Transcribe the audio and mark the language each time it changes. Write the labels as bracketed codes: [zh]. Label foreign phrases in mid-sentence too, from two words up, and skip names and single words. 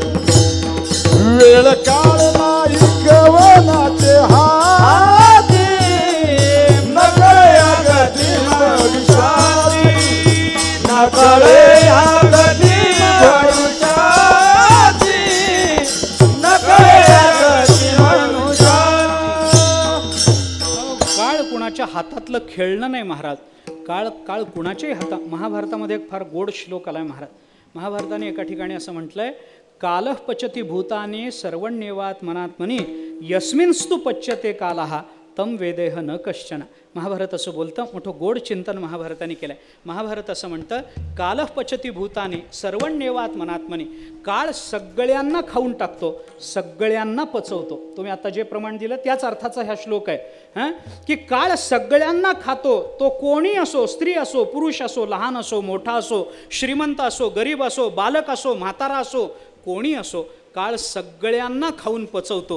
[mr] वेळ काळ नाही कवनाचे हात, नकळे या गती भविष्याची, नकळे या गती भविष्याची, नकळे या गती भविष्याची. काळ कुणाच्या हातातलं खेळणं नाही महाराज. काळ कुणाच्याही हातात. महाभारतामध्ये एक फार गोड श्लोक आलाय महाराज. महाभारताने एका ठिकाणी असं म्हटलंय, [sa] कालः पचती भूतानि सर्वण्येवात्मनात्मनि यस्मिंस्तु पच्यते कालः तम वेदेह न कश्चन. [mr] महाभारत असं बोलतं. मोठं गोड चिंतन महाभारताने केलं आहे. महाभारत असं म्हणतं, [sa] कालः पचती भूतानि सर्वण्येवात्मनात्मनि. [mr] काळ सगळ्यांना खाऊन टाकतो, सगळ्यांना पचवतो. तुम्ही आता जे प्रमाण दिलं त्याच अर्थाचा हा श्लोक आहे. की काळ सगळ्यांना खातो. तो कोणी असो, स्त्री असो, पुरुष असो, लहान असो, मोठा असो, श्रीमंत असो, गरीब असो, बालक असो, म्हातारा असो, कोणी असो, काळ सगळ्यांना खाऊन पचवतो.